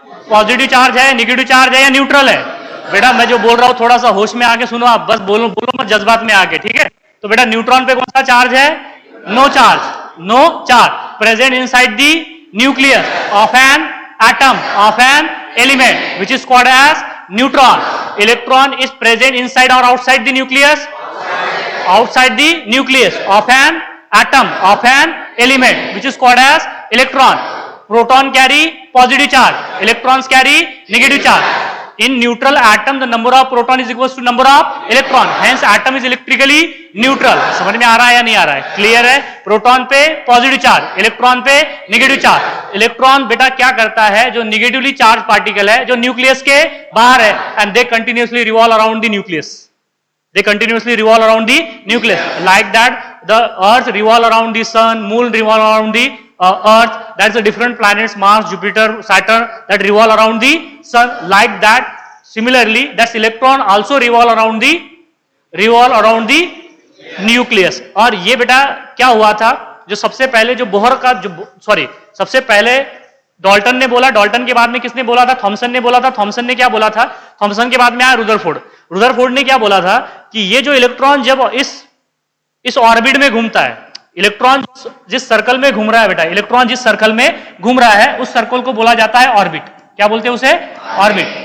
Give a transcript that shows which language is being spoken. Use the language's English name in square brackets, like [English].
[Hindi] Positive charge है, negative charge है या न्यूट्रल है? बेटा मैं जो बोल रहा हूं थोड़ा सा होश में आके सुनो आप, बस बोलो मत जज्बात में आके, ठीक है? तो बेटा न्यूट्रॉन पे कौन सा चार्ज है? No charge. [English] No charge present inside the nucleus of an atom, of an element which is called as neutron. Electron is present inside or outside the nucleus? Outside the nucleus of an atom, of an element which is called as electron. Proton carry positive charge, electrons carry negative charge. In neutral atom the number of proton is equals to number of electron, hence atom is electrically neutral. [Hindi] समझ में आ रहा है या नहीं आ रहा है? Clear है? Proton पे पॉजिटिव चार्ज, इलेक्ट्रॉन पे नेगेटिव चार्ज. इलेक्ट्रॉन बेटा क्या करता है? जो नेगेटिवली चार्ज पार्टिकल है जो न्यूक्लियस के बाहर है, and दे continuously revolve around the nucleus. [English] They continuously revolve around the nucleus. Like that, the Earth revolve around the Sun, Moon revolve around the Earth. That's the different planets, Mars, Jupiter, Saturn, that revolve around the Sun. Like that, similarly, that's electron also revolve around the nucleus. [Hindi] और ये बेटा क्या हुआ था? जो सबसे पहले जो बोहर का सबसे पहले डाल्टन ने बोला, डाल्टन के बाद में किसने बोला था? थॉमसन ने बोला था. थॉमसन ने क्या बोला था? थॉमसन के बाद में आया रुदरफोर्ड. रुदरफोर्ड ने क्या बोला था कि ये जो इलेक्ट्रॉन जब इस ऑर्बिट में घूमता है, इलेक्ट्रॉन जिस सर्कल में घूम रहा है बेटा, इलेक्ट्रॉन जिस सर्कल में घूम रहा है उस सर्कल को बोला जाता है ऑर्बिट. क्या बोलते हैं उसे? ऑर्बिट.